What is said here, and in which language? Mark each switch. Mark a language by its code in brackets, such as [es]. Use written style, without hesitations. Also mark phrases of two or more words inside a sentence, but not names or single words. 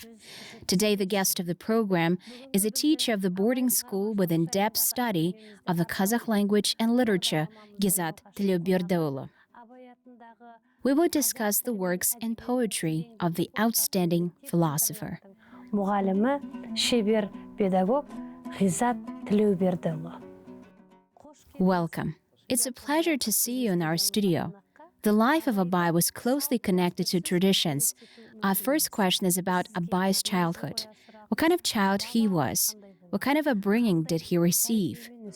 [en] Today, the guest of the program is a teacher of the boarding school with in-depth study of the Kazakh language and literature, Gizat Tileuberdiuly. We will discuss the works and poetry of the outstanding philosopher. [kk] Мұғалімі, шебер педагог Gizat Tileuberdiuly. [en] Welcome. It's a pleasure to see you in our studio. The life of Abai was closely connected to traditions. Our first question is about Abai's childhood. What kind of child he was? What kind of upbringing did he receive?